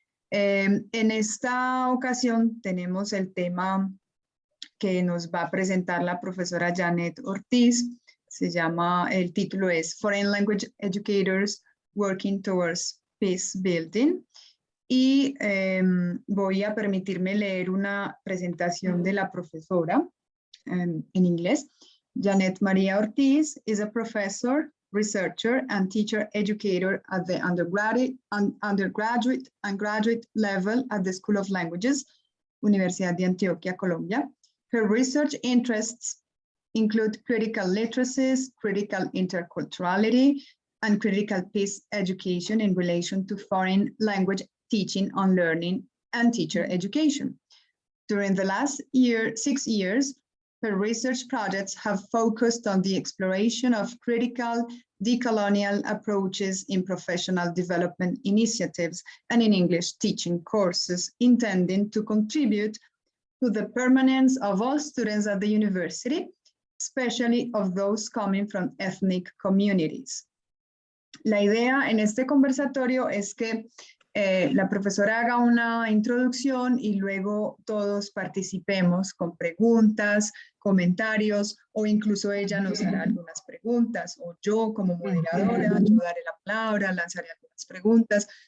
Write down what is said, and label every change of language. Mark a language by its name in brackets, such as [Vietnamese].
[Spanish] En esta ocasión tenemos el tema que nos va a presentar la profesora Janeth Ortiz. El título es Foreign Language Educators Working Towards Peacebuilding. Y voy a permitirme leer una presentación de la profesora en inglés. [English] Janeth Maria Ortiz is a professor, researcher, and teacher educator at the undergraduate and graduate level at the School of Languages, Universidad de Antioquia, Colombia. Her research interests include critical literacies, critical interculturality, and critical peace education in relation to foreign language teaching on learning and teacher education. During the last 6 years, her research projects have focused on the exploration of critical decolonial approaches in professional development initiatives and in English teaching courses, intending to contribute to the permanence of all students at the university, especially of those coming from ethnic communities. [Spanish] La idea en este conversatorio es que la profesora haga una introducción y luego todos participemos con preguntas, comentarios, o incluso ella nos hará algunas preguntas, o yo como moderadora, yo daré la palabra, lanzaré algunas preguntas.